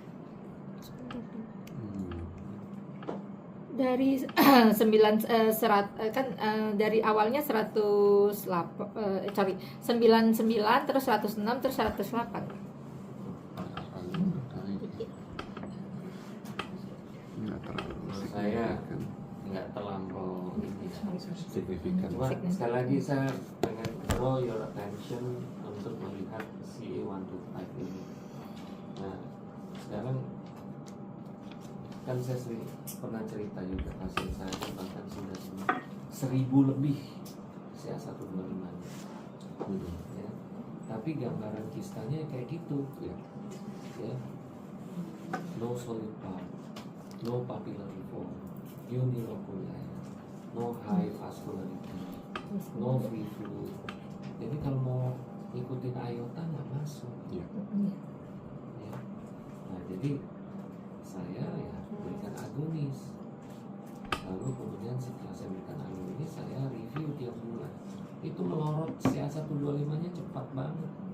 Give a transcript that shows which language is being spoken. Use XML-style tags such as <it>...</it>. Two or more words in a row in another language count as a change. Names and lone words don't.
<id>dari 9 kan dari awalnya 99 terus 106 terus 108. Menurut saya nggak terlampau ini ya. Signifikan. Cuma sekali lagi saya pengen</id> <en>draw your attention</en> <id>untuk melihat CA125 ini. Nah sekarang kan saya sering pernah cerita juga pasien saya bahkan sudah 1000 lebih CA125 ya. Tapi gambaran kistanya kayak gitu ya,</id> <en>no solid part. no papillary form, unilocular, no high vascularity, no free fluid.</en> <id>Jadi kalau mau ikutin iota nggak masuk. Iya. Ya. Nah jadi saya ya berikan agonis. Lalu kemudian setelah saya berikan agonis, saya review tiap bulan. Itu melorot CA125-nya cepat banget.</id>